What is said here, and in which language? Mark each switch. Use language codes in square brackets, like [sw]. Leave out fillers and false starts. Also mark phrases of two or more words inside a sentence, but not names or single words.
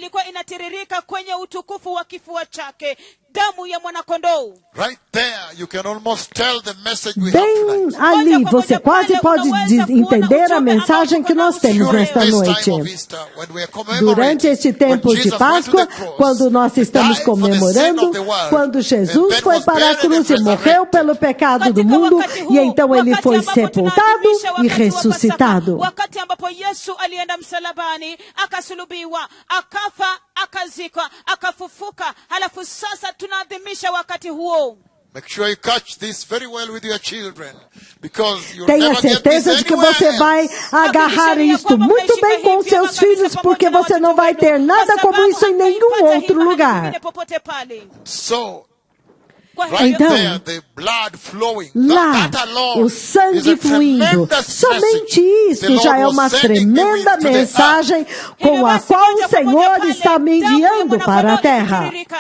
[pt] Bem ali, você quase pode entender a mensagem que nós temos nesta noite. Durante este tempo de Páscoa, quando nós estamos comemorando, quando Jesus foi para a cruz e morreu pelo pecado do mundo, e então ele foi sepultado e ressuscitado. [sw] Akazikwa, akafufuka, halafu sasa tunaadhimisha wakati huo. [pt] Tenha certeza de que você vai agarrar isto muito bem com seus filhos, porque você não vai ter nada como isso em nenhum outro lugar. Então, lá, o sangue fluindo, somente isso já é uma tremenda mensagem com a qual o Senhor está me enviando para a terra.